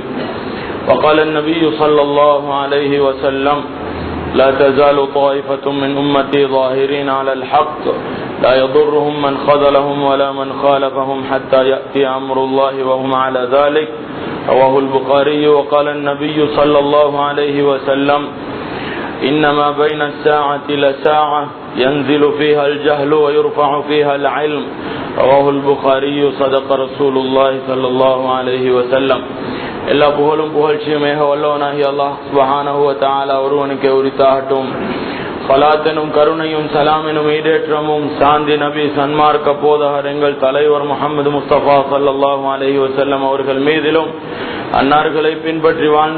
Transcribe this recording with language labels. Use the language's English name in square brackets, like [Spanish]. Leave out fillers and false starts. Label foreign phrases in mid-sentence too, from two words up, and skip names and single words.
[Arabic] وقال النبي صلى الله عليه وسلم لا تزال طائفة من أمتي ظاهرين على الحق لا يضرهم من خذلهم ولا من خالفهم حتى يأتي أمر الله وهم على ذلك رواه البخاري. وقال النبي صلى الله عليه وسلم إنما بين الساعة لساعة ينزل فيها الجهل ويرفع فيها العلم رواه البخاري صدق رسول الله صلى الله عليه وسلم. [Tamil] எல்லா புகழும் புகழ்ச்சியுமேக வல்லவனாகி [Arabic] الله سبحانه وتعالى [Tamil] ஒருவனுக்கே உரித்தாகட்டும். ஸலாத்தனும் கருணையும் சலாமினும் ஈடேற்றமும் சாந்தி நபி சன்மார்க்க போதகர் எங்கள் தலைவர் முஹம்மது முஸ்தபா [Arabic] صلى الله عليه وسلم [Tamil] அவர்கள் மீதிலும் அன்னார்களை பின்பற்றி வாழ்ந்த